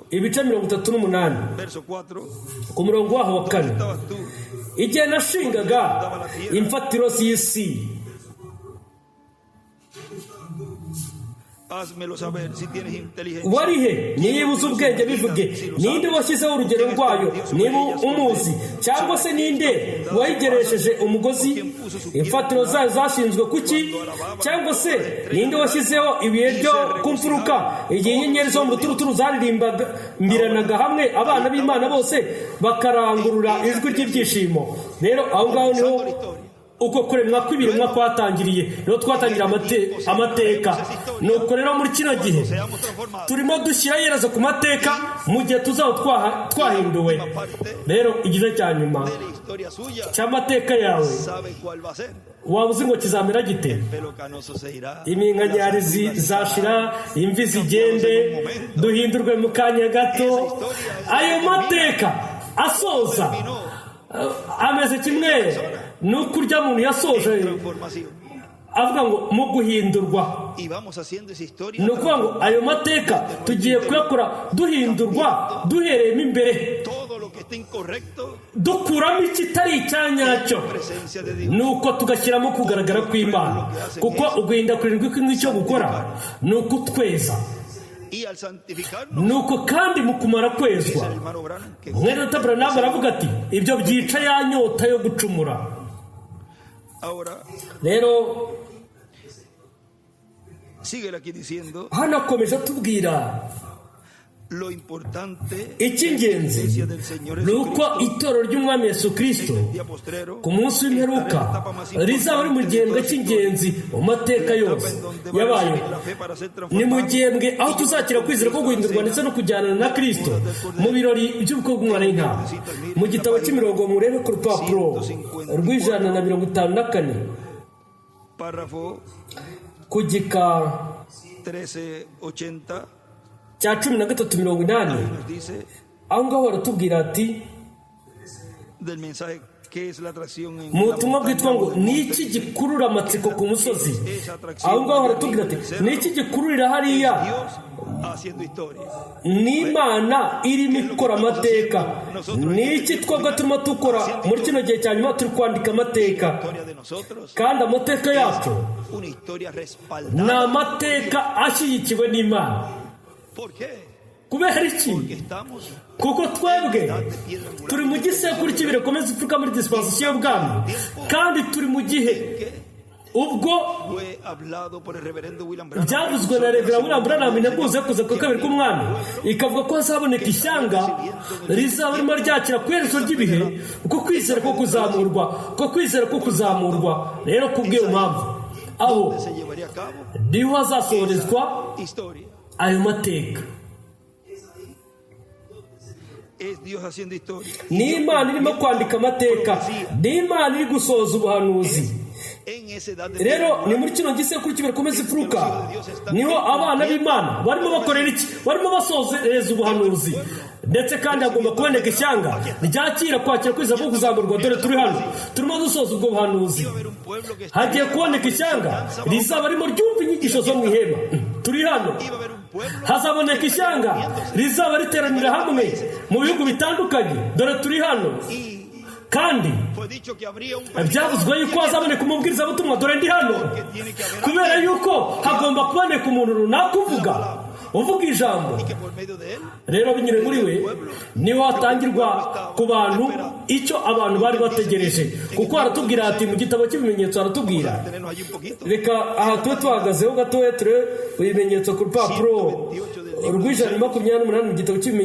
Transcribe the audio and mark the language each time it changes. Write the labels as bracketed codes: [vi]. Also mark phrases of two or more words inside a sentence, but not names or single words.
[rw] ibice 38 [es] verso 4. [rw] ku murongo waho wa 4. [es] Estabas tú. [rw] Igihe nashingaga imfatiro z'isi, [es] Házmelo saber si tienes inteligencia. [rw] wari he? Niba uzi ubwenge bivuge. Ninde washyizeho urugero rwayo? Niba umuzi, cyangwa se ninde wayigeresheje umugozi? Imfatiro zayo zashinzwe kuki? Cyangwa se ninde washyizeho ibihe byo ku mfuruka, igihe inyenyeri zo mu ruturuturu zaririmbiranaga hamwe abana b'Imana bose bakarangurura ijwi ry'ibyishimo? Rero aho ngaho niho uko kuremwa kw'ibiremwa kwatangiriye, niho twatangira amateka. Nuko rero muri kino gihe turimo dushyira iherezo ku mateka mu gihe tuzaba twahinduwe. Rero igice cya nyuma [es] De la historia suya. [rw] cy'amateka yawe [es] Sabe cuál va a ser. [rw] waba uzi ngo kizamera gite? [es] Pelo canoso se irá. [rw] Iminkanyari zashira, imvi zigende, duhindurwe mu kanya gato. Ayo mateka asoza ameze kimwe nuko urya muntu yasoje [es] Transformación. [rw] avuga ngo mu guhindurwa. [es] Y vamos haciendo esa historia. [rw] Ni ukuvuga ngo ayo mateka tugiye kuyakora duhindurwa duhereyemo imbere, [es] Todo lo que esté incorrecto. [rw] dukuramo ikitari icyanyacyo, [es] Presencia de Dios. [rw] nuko tugashyiramo kugaragara kw'Imana. Kuko uguhinda kurindwi kw'icyo gukora ni ukutweza. [es] Y al santificarnos. [rw] Nuko kandi mu kumara [es] Dice [rw] kwezwa, [es] el hermano Branham que [rw] mwene Branham aravuga ati ibyo byica ya nyota yo gucumura. [es] ahora [rw] Rero [es] sigue aquí diciendo [rw] hano akomeje atubwira [es] lo importante [rw] icy'ingenzi [es] iglesia del Señor [rw] ni uko [es] Jesucristo [rw] itorero ry'umwami Yesu Kristo [es] en el día postrero [rw] ku munsi w'imperuka rizaba ari mu gihembwe cy'ingenzi mu mateka yose yabayeho. Ni mu gihembwe aho tuzakira kwizera ko guhindurwa ndetse no kujyana na Kristo mu birori by'ubukwe bw'umwana w'intama. Mu gitabo cy'imirongo murebe ku rupapuro rw'154 [es] párrafo [rw] ku gika 1380 cya 1380 [es] nos dice [rw] aho ngaho baratubwira ati [es] del mensaje que es la atracción en [rw] mu [es] la [rw] butumwa bwitwa ngo [es] montaña. [rw] ni iki gikurura amatsiko ku musozi. Aho ngaho baratubwira ati ni iki gikururira hariya? [es] Dios haciendo historia. [rw] Ni Imana irimo ikora amateka. Ni iki twebwe turimo dukora muri kino gihe cya nyuma? Turi kwandika amateka, [es] Historia de nosotros. [rw] kandi amateka yacu [es] Una historia [rw] ni [es] respaldada. [rw] amateka ashyigikiwe n'Imana. [es] ¿Por qué? [rw] Kubera iki? [es] Porque estamos [rw] Kuko twebwe turi mu gisekuru cy'ibiri bikomeza ipfuka muri dispensation y'ubwami, kandi turi mu gihe ubwo [es] fue hablado por el reverendo William Branham. [rw] byavuzwe na Reverend William Branham integuza kuza kwa kabiri k'umwami, ikavuga ko hazaboneka ishyanga rizaba ririmo ryakira ku iherezo ry'ibihe, uko kwizera ko kuzamurwa. Rero kubw'iyo mpamvu aho [es] Se llevaría a cabo [rw] niho hazasohorezwa [es] historia. [rw] ayo mateka. [es] Es Dios haciendo historia. [rw] Ni Imana irimo kwandika amateka, ni Imana iri gusohoza ubuhanuzi. [es] En esa edad de [rw] Rero ni muri kino gisekuru cy'ibiri bikomeza ipfuka niho abana b'Imana barimo bakorera iki? Barimo basohoreza ubuhanuzi. Ndetse kandi hagomba kuboneka ishyanga ryakira kwakira kwizera ko kuzamurwa. Dore turi hano turimo dusoza ubwo buhanuzi. Hagiye kuboneka ishyanga rizaba ririmo ryumva inyigisho zo mu ihema. Turi hano. Hazaboneka ishyanga rizaba riteranira hamwe mu bihugu bitandukanye. Dore turi hano. Kandi [es] fue dicho que habría un [rw] byavuzwe yuko hazaboneka umubwirizabutumwa. Dore ndi hano. Kubera yuko hagomba kuboneka umuntu runaka uvuga ijambo. [es] que por medio de él [rw] Rero binyure muri we niho hatangirwa ku bantu icyo abantu bari bategereje, kuko haratubwira ati mu gitabo cy'ibimenyetso haratubwira. [es] tenernos allí un poquito. [rw] Reka aha tube tuhagazeho gatoya turebe ibimenyetso ku rupapuro rw'128 mu gitabo cy'ibimenyetso.